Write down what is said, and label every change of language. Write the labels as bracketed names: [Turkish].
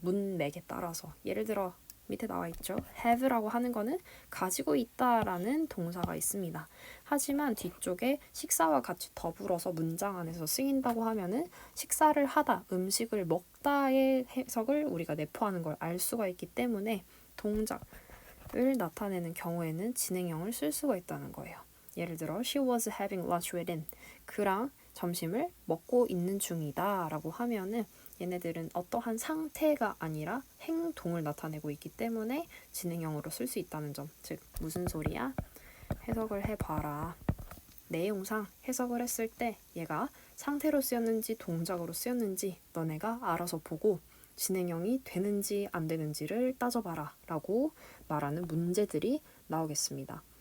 [Korean] 문맥에 따라서. 예를 들어 밑에 나와 있죠. have라고 하는 거는 가지고 있다라는 동사가 있습니다. 하지만 뒤쪽에 식사와 같이 더불어서 문장 안에서 쓰인다고 하면은 식사를 하다, 음식을 먹다의 해석을 우리가 내포하는 걸 알 수가 있기 때문에 동작을 나타내는 경우에는 진행형을 쓸 수가 있다는 거예요. 예를 들어 [English] she was having lunch with him. [Korean] 그랑 점심을 먹고 있는 중이다 라고 하면은 얘네들은 어떠한 상태가 아니라 행동을 나타내고 있기 때문에 진행형으로 쓸 수 있다는 점. 즉 무슨 소리야? 해석을 해봐라. 내용상 해석을 했을 때 얘가 상태로 쓰였는지 동작으로 쓰였는지 너네가 알아서 보고 진행형이 되는지 안 되는지를 따져봐라 라고 말하는 문제들이 나오겠습니다.